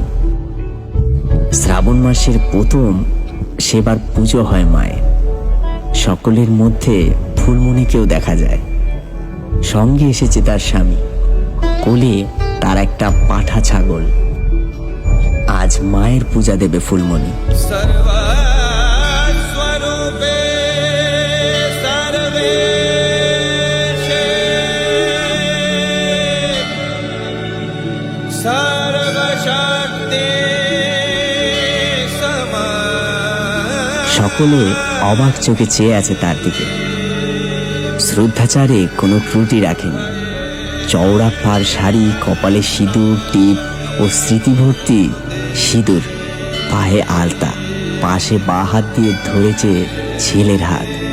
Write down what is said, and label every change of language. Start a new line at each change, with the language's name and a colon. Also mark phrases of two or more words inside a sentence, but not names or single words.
Bangla: শ্রাবণ মাসের প্রথম সেবার পুজো হয় মায়ের। সকলের মধ্যে ফুলমণিকেও দেখা যায়। সঙ্গে এসেছে তার স্বামী, কোলে তার একটা পাঠা ছাগল। আজ মায়ের পূজা দেবে ফুলমণি।
Sanskrit: सर्वस्वरूपे सर्वेशे सर्वशक्ति समा।
Bangla: সকলে অবাক চোখে চেয়ে আছে তার দিকে। শ্রদ্ধাচারে কোনো ত্রুটি রাখেনি। চওড়া পাড় শাড়ি, কপালে সিঁদুর টিপ ও স্মৃতিভর্তি সিঁদুর, পায়ে আলতা, পাশে বাঁ হাত দিয়ে ধরেছে ছেলের হাত।